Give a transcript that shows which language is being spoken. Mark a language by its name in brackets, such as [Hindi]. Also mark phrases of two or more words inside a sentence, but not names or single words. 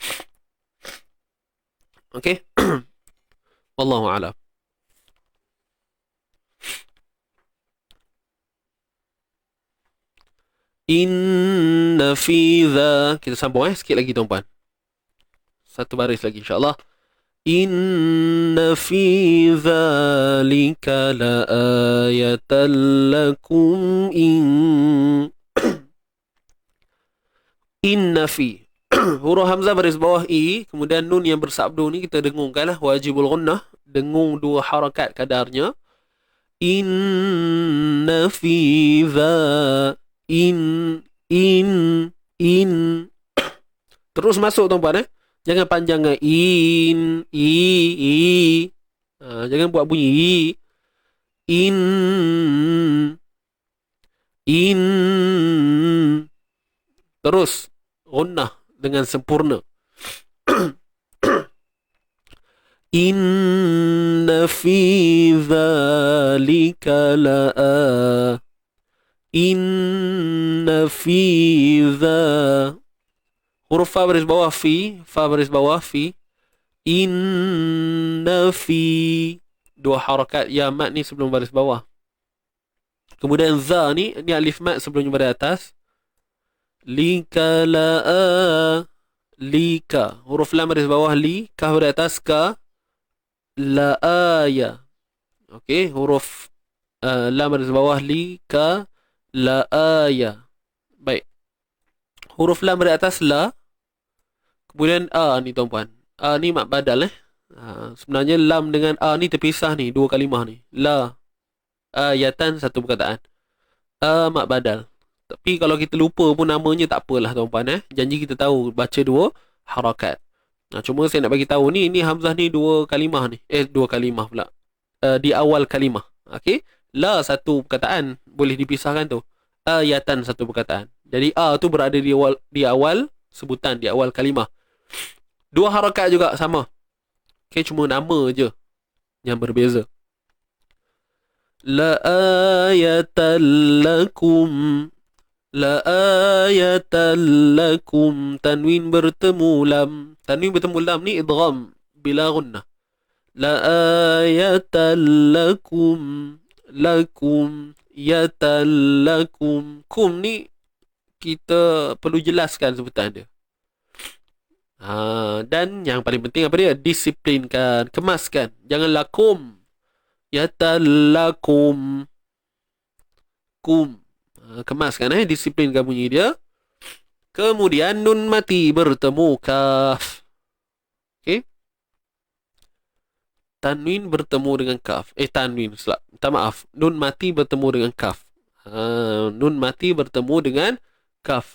[Arabic] Okay. Wallahu'alam. إن في ذا. [Malay] Kita sambung sikit lagi tuan-puan. Satu baris lagi insyaAllah. [Arabic] إن في ذلك لآيات لكم إن في. [Malay] Huruf hamzah baris bawah i, kemudian nun yang bersabdu ni kita dengungkanlah, [Arabic] واجب الغنة, [Malay] dengung 2 harakat kadarnya. [Arabic] إن في ذا. In. [Malay] Terus masuk tuan-puan Jangan panjang in, jangan buat bunyi in. Terus gunnah dengan sempurna. [Arabic] إن في ذلك ل إن في ذا. [Malay] Huruf fa baris bawah fi. [Arabic] إن في. [Malay] 2 harakat ya mat ni sebelum baris bawah. Kemudian za ni alif mat sebelumnya baris atas. [Arabic] لك ل لك. [Malay] Huruf lam baris bawah li. Kaf baris atas ka. [Arabic] لا آيـ. [Malay] Okey, huruf lam baris bawah [Arabic] لـ كـ لا آيـ. [Malay] Baik. Huruf lam dari atas la, kemudian a ni tuan-puan. A ni [Arabic] مد بدل [Malay] sebenarnya lam dengan a ni terpisah ni, dua kalimah ni. [Arabic] لآيات [Malay] satu perkataan. A [Arabic] مد بدل. [Malay] Tapi kalau kita lupa pun namanya tak apalah tuan-puan Janji kita tahu baca dua harakat. Cuma saya nak bagi tahu ni hamzah ni dua kalimah ni. Dua kalimah pula. Di awal kalimah. Okey? La satu perkataan boleh dipisahkan tu. Ayatan satu perkataan. Jadi a tu berada di awal sebutan, di awal kalimah. Dua harakat juga sama. Okey, cuma nama je yang berbeza. [Arabic] لآيات لكم. لآيات لكم. [Malay] Tanwin bertemu lam. Tanwin bertemu lam ni [Arabic] إدغام بلا غنة. لآيات لكم. لكم يات لكم. [Malay] Kum ni kita perlu jelaskan sebutan dia. Dan yang paling penting apa dia? Disiplinkan, kemaskan. Jangan lakum. [Arabic] يات لكم. Kum. [Malay] Kemaskan disiplinkan bunyi dia. Kemudian nun mati bertemu kaf. Okey. Tanwin bertemu dengan kaf. Tanwin. Minta maaf. Nun mati bertemu dengan kaf. Nun mati bertemu dengan kaf.